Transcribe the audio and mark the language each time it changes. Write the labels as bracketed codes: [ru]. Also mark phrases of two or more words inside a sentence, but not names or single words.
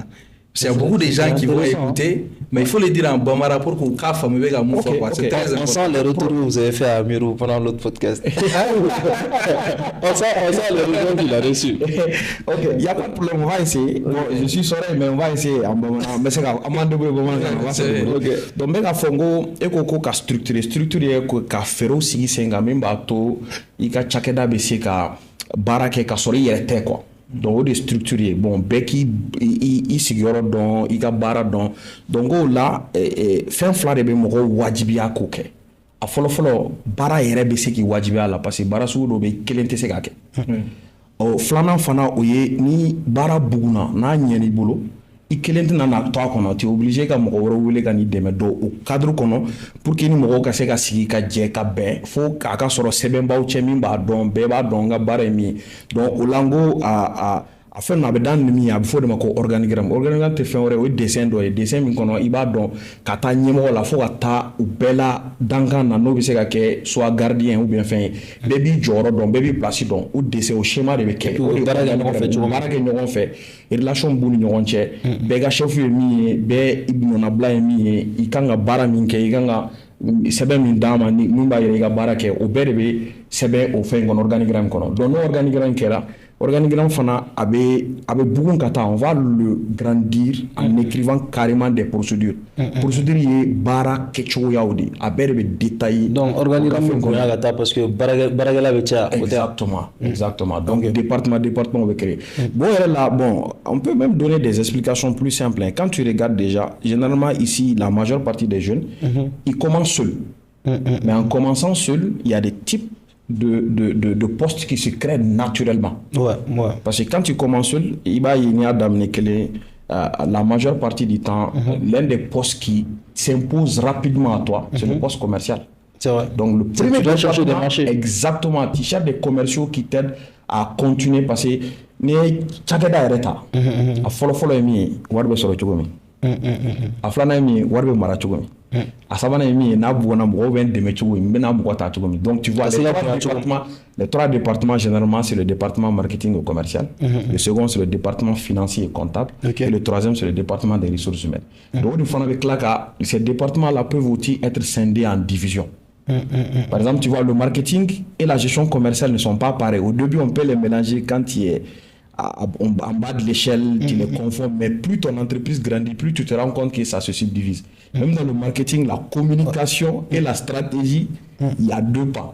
[fr] Parce qu'il y a beaucoup de gens qui vont écouter, mais il faut le dire en Bamara pour qu'on fasse famille avec un C'est très On important. sent les retours que vous avez fait à Amirou pendant l'autre podcast. on sent les retours qu'il a reçus. Ok, il n'y a pas de problème, on va essayer. Bon, je suis sorry, mais on va essayer. Mais c'est grave, on va débrouiller, on va se débrouiller. Ok. Donc, mais fongo, [bm] eko ka structurer ka fero sigi senga min b'a to i ka cakɛda bɛ se ka baara kɛ ka sɔrɔ i yɛrɛ tɛ quoi. Donc o de structurer bon bɛɛ k'i sigiyɔrɔ dɔn i ka baara dɔn donc o la fɛn fila de bɛ mɔgɔw wajibiya k'o kɛ a fɔlɔfɔlɔ baara yɛrɛ bɛ se k'i wajibiya la [fr] parce que [bm] baara sugu dɔ bɛ kelen tɛ se k'a kɛ filanan fana o ye ni baara buguna n'a ɲɛn'i bolo i kelen tɛna na to a kɔnɔ [fr] tu es obligé [bm] ka mɔgɔ wɛrɛ wele ka n'i dɛmɛ don o cadre kɔnɔ [fr] pour que [bm] ni mɔgɔw ka se ka sigi ka jɛ ka bɛn fo k'a ka sɔrɔ sɛbɛnbaw cɛ min b'a dɔn bɛɛ b'a dɔn n ka baara ye min ye donc o la n ko a fɛn a bɛ daminɛ ni min ye a bɛ fɔ o de ma ko organigramme organigramme tɛ fɛn wɛrɛ o ye dessin dɔ ye dessin min kɔnɔ i b'a dɔn ka taa ɲɛmɔgɔ la fo ka taa u bɛɛ la dankan na n'o bɛ se ka kɛ [fr] soit gardien ou bien [bm] fɛn ye bɛɛ b'i jɔyɔrɔ dɔn bɛɛ b'i place dɔn o dessin o schéma de bɛ kɛ o de baara kɛ ɲɔgɔn fɛ cogo min. baara kɛ ɲɔgɔn fɛ relation b'u ni ɲɔgɔn cɛ bɛɛ ka chef ye min ye bɛɛ i nɔnabila ye min ye i kan ka baara min kɛ i kan ka sɛbɛn min d'a ma min b'a yɛrɛ i ka baara kɛ o bɛɛ de bɛ sɛbɛn o fɛn in kɔnɔ organigramme kɔnɔ donc n'o organigramme kɛra organigramme fana a bɛ bugun ka taa [fr] on va le grandir en écrivant carrément des procédures [bm] procédure ye baara kɛcogoyaw de a bɛɛ de bɛ détailler Donc, organigramme bɛ bonya ka taa [fr] parce que [bm] baarakɛla bɛ caya. [fr] Exactement. Donc, département bɛ créer. Bon, là, bon, on peut même donner des explications plus simples. Hein. Quand tu regardes déjà, généralement ici, la majeure partie des jeunes, ils commencent seuls. Mais en commençant seuls, il y a des types de postes qui se créent naturellement. Ouais. Parce que quand tu commences seul, il va y avoir la majeure partie du temps, l'un des postes qui s'impose rapidement à toi, c'est le poste commercial. C'est vrai. Donc le premier tu dois chercher des marchés. Exactement, tu cherches des commerciaux qui t'aident à continuer parce que [bm] ni cakɛda yɛrɛ ta a fɔlɔfɔlɔ ye min ye wari bɛ sɔrɔ cogo min a filanan ye min ye wari bɛ mara cogo min a sabanan ye min ye n'a bugɔna mɔgɔw bɛ n dɛmɛ cogo min n bɛna mɔgɔ ta cogo min [fr] donc tu vois les trois départements généralement c'est le département marketing et commercial le second c'est le département financier et comptable et le troisième c'est le département des ressources humaines [bm] donc o de fana bɛ tila ka [fr] ces départements là peuvent aussi être scindés en divisions. Par exemple, tu vois, le marketing et la gestion commerciale ne sont pas pareils. Au début, on peut les mélanger quand tu es en bas de l'échelle, tu les confonds. Mais plus ton entreprise grandit, plus tu te rends compte que ça se subdivise. Même dans le marketing, la communication et la stratégie, il y a deux pas.